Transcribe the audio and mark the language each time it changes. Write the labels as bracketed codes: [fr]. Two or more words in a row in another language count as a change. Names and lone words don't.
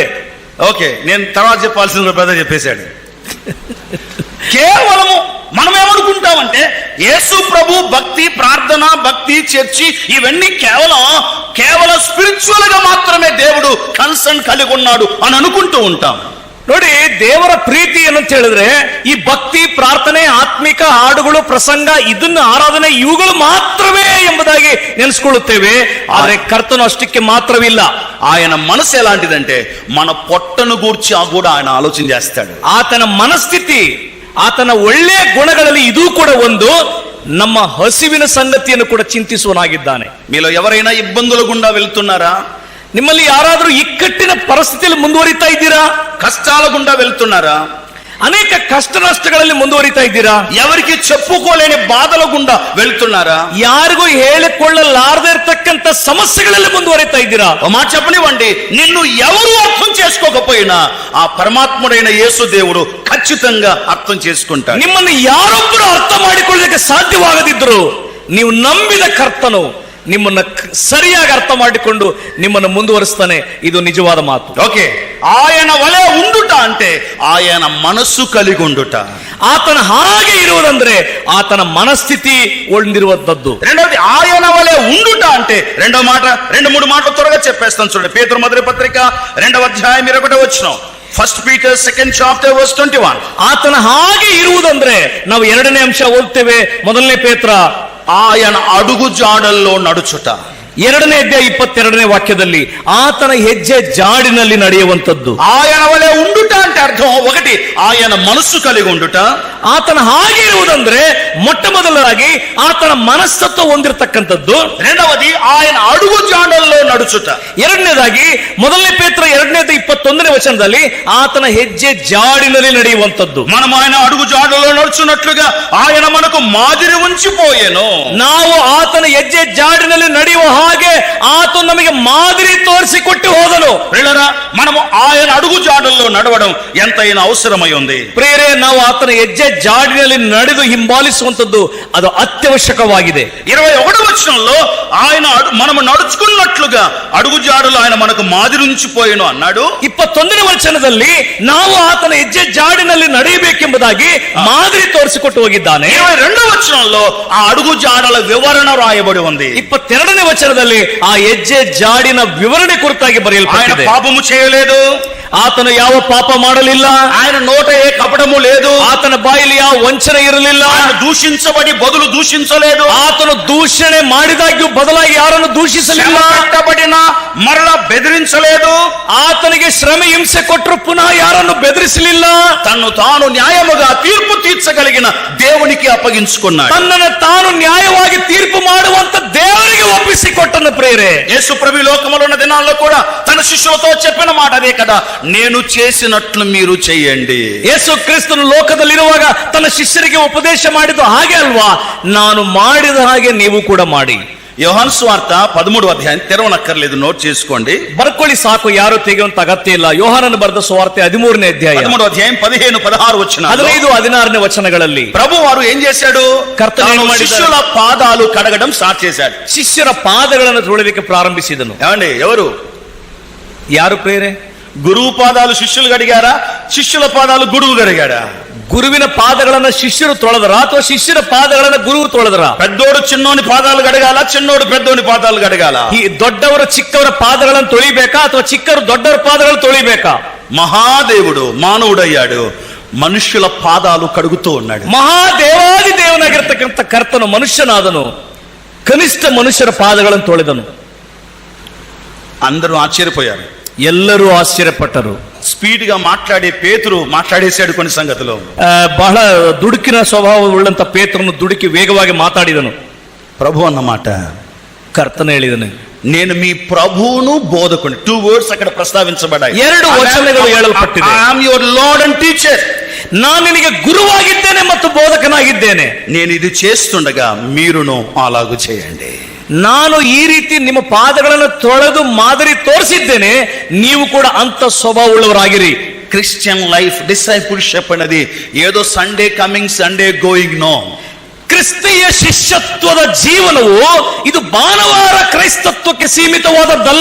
[te] ఓకే, నేను తర్వాత చెప్పాల్సిన బ్రదర్ చెప్పేశాడు. కేవలము మనం ఏమనుకుంటామంటే యేసు ప్రభు భక్తి, ప్రార్థన, భక్తి, చర్చి ఇవన్నీ కేవలం స్పిరిచువల్ గా మాత్రమే దేవుడు కన్సర్న్ కలిగి ఉన్నాడు అని అనుకుంటూ ఉంటాం. [kn] ನೋಡಿ, ದೇವರ ಪ್ರೀತಿ ಏನಂತ ಹೇಳಿದ್ರೆ ಈ ಭಕ್ತಿ, ಪ್ರಾರ್ಥನೆ, ಆತ್ಮಿಕ ಹಾಡುಗಳು, ಪ್ರಸಂಗ, ಇದನ್ನ ಆರಾಧನೆ ಇವುಗಳು ಮಾತ್ರವೇ ಎಂಬುದಾಗಿ ನೆನೆಸ್ಕೊಳ್ಳುತ್ತೇವೆ. ಆದ್ರೆ ಕರ್ತನು ಅಷ್ಟಕ್ಕೆ ಮಾತ್ರವಿಲ್ಲ. [te] ఆయన మనసు ఎలాంటిదంటే మన పొట్టను గూర్చి కూడా ఆయన ఆలోచన చేస్తాడు. [kn] ಆತನ ಮನಸ್ಥಿತಿ, ಆತನ ಒಳ್ಳೆಯ ಗುಣಗಳಲ್ಲಿ ಇದೂ ಕೂಡ ಒಂದು, ನಮ್ಮ ಹಸಿವಿನ ಸಂಗತಿಯನ್ನು ಕೂಡ ಚಿಂತಿಸುವನಾಗಿದ್ದಾನೆ. [te] మీలో ఎవరైనా ఇబ్బందుల గుండా వెళ్తున్నారా? [kn] ನಿಮ್ಮಲ್ಲಿ ಯಾರಾದರೂ ಇಕ್ಕಟ್ಟಿನ ಪರಿಸ್ಥಿತಿಯಲ್ಲಿ ಮುಂದುವರಿತಾ ಇದ್ದೀರಾ? [te] కష్టాల గుండా వెళ్తున్నారా? [kn] ಅನೇಕ ಕಷ್ಟ ನಷ್ಟಗಳಲ್ಲಿ ಮುಂದುವರಿತಾ ಇದ್ದೀರಾ? [te] ఎవరికి చెప్పుకోలేని బాధల గుండా వెళ్తున్నారా? [kn] ಯಾರಿಗೂ ಹೇಳಿಕೊಳ್ಳಲಾರದೇ ಇರತಕ್ಕಂತ ಸಮಸ್ಯೆಗಳಲ್ಲಿ ಮುಂದುವರಿತಾ ಇದ್ದೀರಾ? [te] ఓ మాట చెప్పనివ్వండి, నిన్ను ఎవరు అర్థం చేసుకోకపోయినా ఆ పరమాత్ముడైన యేసు దేవుడు ఖచ్చితంగా అర్థం చేసుకుంటాడు. [kn] ನಿಮ್ಮನ್ನು ಯಾರೊಬ್ಬರು ಅರ್ಥ ಮಾಡಿಕೊಳ್ಳಲಿಕ್ಕೆ ಸಾಧ್ಯವಾಗದಿದ್ರು ನೀವು ನಂಬಿದ ಕರ್ತನು ನಿಮ್ಮನ್ನ ಸರಿಯಾಗಿ ಅರ್ಥ ಮಾಡಿಕೊಂಡು ನಿಮ್ಮನ್ನು ಮುಂದುವರಿಸ್ತಾನೆ. ಇದು ನಿಜವಾದ ಮಾತು. [te] ఓకే, ఆయన వలె ఉండుట అంటే ఆయన మనస్సు కలిగి ఉండుట. [kn] ಆತನ ಹಾಗೆ ಇರುವುದಂದ್ರೆ ಆತನ ಮನಸ್ಥಿತಿ ಹೊಂದಿರುವಂತದ್ದು. [te] రెండవది ఆయన వలె ఉండుట అంటే రెండో మాట, 2-3 మాటలు త్వరగా చెప్పేస్తాను చూడండి. పేతురు మొదటి పత్రిక 2వ అధ్యాయం 21వ వచనం. [en] 1 Peter 2nd chapter verse 21. [kn] ಆತನ ಹಾಗೆ ಇರುವುದಂದ್ರೆ ನಾವು 2ನೇ ಅಂಶ ಓದ್ತೇವೆ. 1ನೇ ಪೇತ್ರ, [te] ఆయన అడుగు జాడల్లో నడుచుట. [kn] 2ನೇ ಅಧ್ಯಾಯ 22ನೇ ವಾಕ್ಯದಲ್ಲಿ ಆತನ ಹೆಜ್ಜೆ ಜಾಡಿನಲ್ಲಿ ನಡೆಯುವಂತದ್ದು. [te] ఆయన వలె ఉండుట అంటే అర్థం, ఒకటి ఆయన మనస్సు కలిగి ఉండుట. [kn] ಆತನ ಹಾಗೆ ಇರುವುದಂದ್ರೆ ಮೊಟ್ಟ ಮೊದಲರಾಗಿ ಆತನ ಮನಸ್ತತ್ವ ಹೊಂದಿರತಕ್ಕಂಥದ್ದು. [te] రెండవది ఆయన అడుగు జాడల్లో నడుచుట. [kn] ಎರಡನೇದಾಗಿ 1ನೇ ಪೇತ್ರ 2ನೇ ಅಧ್ಯಾಯ 21ನೇ ವಚನದಲ್ಲಿ ಆತನ ಹೆಜ್ಜೆ ಜಾಡಿನಲ್ಲಿ ನಡೆಯುವಂತದ್ದು. [te] మనం ఆయన అడుగు జాడల్లో నడుచున్నట్లుగా ఆయన మనకు మాదిరి ఉంచిపోయేను. [kn] ನಾವು ಆತನ ಹೆಜ್ಜೆ ಜಾಡಿನಲ್ಲಿ ನಡೆಯುವ ಹಾಗೆ ಆತ ನಮಗೆ ಮಾದರಿ ತೋರಿಸಿಕೊಟ್ಟು ಹೋದನು. [te] ప్రియులారా, మనము ఆయన అడుగు జాడల్లో నడవడం ఎంతైనా అవసరమై ఉంది. [kn] ಪ್ರಿಯರೇ, ನಾವು ಆತನ ಹೆಜ್ಜೆ ಜಾಡಿನಲ್ಲಿ ನಡೆದು ಹಿಂಬಾಲಿಸುವಂತದ್ದು ಅದು ಅತ್ಯವಶ್ಯಕವಾಗಿದೆ. [te] 21వ వచనంలో ఆయన మనము నడుచుకున్నట్లుగా అడుగు జాడలు ఆయన మనకు మాదిరి ఉంచిపోయేను అన్నాడు. [kn] 21ನೇ ವಚನದಲ್ಲಿ ನಾವು ಆತನ ಹೆಜ್ಜೆ ಜಾಡಿನಲ್ಲಿ ನಡೆಯಬೇಕೆಂಬುದಾಗಿ ಮಾದರಿ ತೋರಿಸಿಕೊಟ್ಟು ಹೋಗಿದ್ದಾನೆ. [te] 22వ వచనంలో ఆ అడుగు జాడల వివరణ రాయబడి ఉంది. [kn] 22ನೇ ವಚನದಲ್ಲಿ ಆ ಹೆಜ್ಜೆ ಜಾಡಿನ ವಿವರಣೆ ಕುರಿತಾಗಿ [te] ఆయన [kn] ಬರೆಯಲ್ಪಟ್ಟಿದೆ. [te] పాపము చేయలేదు, [kn] ಆತನು ಯಾವ ಪಾಪ ಮಾಡಲಿಲ್ಲ, [te] ఆయన నోట ఏ కపటము లేదు, [kn] ಆತನ ಬಾಯಲ್ಲಿ ಯಾವ ವಂಚನೆ ಇರಲಿಲ್ಲ, [te] ఆయన దూషించబడి బదులు దూషించలేదు, [kn] ಆತನು ದೂಷಣೆ ಮಾಡಿದಾಗ್ಯೂ ಬದಲಾಗಿ ಯಾರನ್ನು ದೂಷಿಸಲಿಲ್ಲ, [te] పెట్టబడిన మరలా బెదిరించలేదు, [kn] ಆತನಿಗೆ ಶ್ರಮೆ ಹಿಂಸೆ ಕೊಟ್ಟರು ಪುನಃ ಯಾರನ್ನು ಬೆದರಿಸಲಿಲ್ಲ, [te] తన్ను తాను న్యాయముగా తీర్పు తీర్చగలిగిన దేవునికి అప్పగించుకున్నాడు. [kn] ತನ್ನನ್ನು ತಾನು ನ್ಯಾಯವಾಗಿ ತೀರ್ಪು ಮಾಡುವಂತ ದೇವರಿಗೆ ಒಪ್ಪಿಸಿಕೊಟ್ಟನು. ಪ್ರಿಯರೇ, [te] యేసు ప్రభు లోకములో ఉన్న దినాల్లో కూడా తన శిష్యులతో చెప్పిన మాట అదే కదా, నేను చేసినట్లు మీరు చెయ్యండి. [kn] ಯೇಸು ಕ್ರಿಸ್ತನು ಲೋಕದಲ್ಲಿರುವಾಗ ತನ್ನ ಶಿಷ್ಯರಿಗೆ ಉಪದೇಶ ಮಾಡಿದ್ದು ಹಾಗೆ ಅಲ್ವಾ? ನಾನು ಮಾಡಿದ ಹಾಗೆ ನೀವು ಕೂಡ ಮಾಡಿ. [te] యోహాను సువార్త 13వ అధ్యాయం తెరవనక్కర్లేదు, నోట్ చేసుకోండి. [kn] ಬರ್ಕೊಳ್ಳಿ ಸಾಕು, ಯಾರು ತೆಗೆಯುವಂತ ಅಗತ್ಯ ಇಲ್ಲ. ಯೋಹಾನನು ಬರೆದ ಸುವಾರ್ತೆ 13ನೇ ಅಧ್ಯಾಯ [te] 13వ అధ్యాయం 15-16 వచనాలు. [kn] 15-16ನೇ ವಚನಗಳಲ್ಲಿ [te] ప్రభు వారు ఏం చేశాడు? [kn] ಕರ್ತನು ಏನು ಮಾಡಿದ್ದಾರೆ? [te] శిష్యుల పాదాలు కడగడం స్టార్ట్ చేశాడు. [kn] ಶಿಷ್ಯರ ಪಾದಗಳನ್ನು ತೊಳೆಯಲಿಕ್ಕೆ ಪ್ರಾರಂಭಿಸಿದನು. [te] ఏమండి, ఎవరు? [kn] ಯಾರು ಪ್ರಿಯರೇ? [te] గురువు పాదాలు శిష్యులు కడిగారా? శిష్యుల పాదాలు గురువు కడిగాడా? [kn] ಗುರುವಿನ ಪಾದಗಳನ್ನ ಶಿಷ್ಯರು ತೊಳೆದರ ಅಥವಾ ಶಿಷ್ಯರ ಪಾದಗಳನ್ನ ಗುರು ತೊಳೆದರ? [te] పెద్దోడు చిన్నోని పాదాలు కడగాల, చిన్నోడు పెద్దోని పాదాలు కడగాల? [kn] ಈ ದೊಡ್ಡವರು ಚಿಕ್ಕವರ ಪಾದಗಳನ್ನು ತೊಳಿಬೇಕಾ ಅಥವಾ ಚಿಕ್ಕವರು ದೊಡ್ಡವರ ಪಾದಗಳನ್ನು ತೊಳಿಬೇಕಾ? [te] మహాదేవుడు మానవుడయ్యాడు, మనుష్యుల పాదాలు కడుగుతూ ఉన్నాడు. [kn] ಮಹಾದೇವಾದಿ ದೇವನಾಗಿರ್ತಕ್ಕಂಥ ಕರ್ತನು ಮನುಷ್ಯನಾದನು, ಕನಿಷ್ಠ ಮನುಷ್ಯರ ಪಾದಗಳನ್ನು ತೊಳೆದನು. [te] అందరూ ఆశ్చర్యపోయారు, [kn] ಎಲ್ಲರೂ ಆಶ್ಚರ್ಯಪಟ್ಟರು. [te] స్పీడ్ గా మాట్లాడే పేతురు మాట్లాడేశాడు కొన్ని సంగతులు. [kn] ಬಹಳ ದುಡುಕಿನ ಸ್ವಭಾವವುಳ್ಳಂತ ಪೇತ್ರನು ದುಡುಕಿ ವೇಗವಾಗಿ ಮಾತಾಡಿದನು. [te] ప్రభు అన్నమాట, [kn] ಕರ್ತನ ಹೇಳಿದನು, [te] నేను మీ ప్రభువును బోధకుని. 2 words అక్కడ ప్రస్తావించబడ్డాయి. [kn] 2 ವಚನಗಳು ಹೇಳಲ್ಪಟ್ಟಿದೆ. [en] I am your Lord and teacher. [kn] ನಾನು ನಿನಗೆ ಗುರುವಾಗಿದ್ದೇನೆ ಮತ್ತು ಬೋಧಕನಾಗಿದ್ದೇನೆ. [te] నేను ఇది చేస్తుండగా మీరును అలాగూ చేయండి. [kn] ನಾನು ಈ ರೀತಿ ನಿಮ್ಮ ಪಾದಗಳನ್ನು ತೊಳೆದು ಮಾದರಿ ತೋರಿಸಿದ್ದೇನೆ, ನೀವು ಕೂಡ ಅಂತ ಸ್ವಭಾವವುಳ್ಳವರಾಗಿರಿ. [en] Christian life discipleship [te] అనేది ఏదో [en] Sunday coming Sunday going no. ಕ್ರಿಸ್ತೀಯ ಶಿಷ್ಯತ್ವದ ಜೀವನವು ಇದು ಭಾನುವಾರ ಕ್ರೈಸ್ತತ್ವಕ್ಕೆ ಸೀಮಿತವಾದದ್ದಲ್ಲ.